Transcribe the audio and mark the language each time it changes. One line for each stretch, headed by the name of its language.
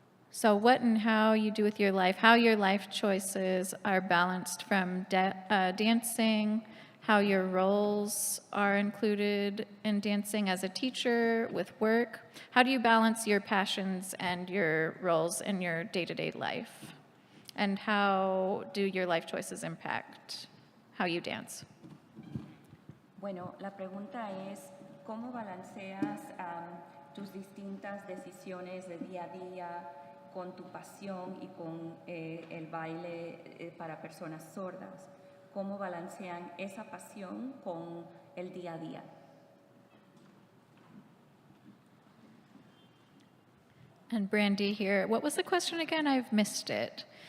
English: So what and how you do with your life, how your life choices are balanced from dancing, how your roles are included in dancing as a teacher, with work. How do you balance your passions and your roles in your day-to-day life? And how do your life choices impact how you dance?
Spanish: Bueno, la pregunta es, ¿cómo balanceas tus distintas decisiones de día a día con tu pasión y con el baile para personas sordas? ¿Cómo balancean esa pasión con el día a día?
English: And Brandy here, what was the question again? I've missed it.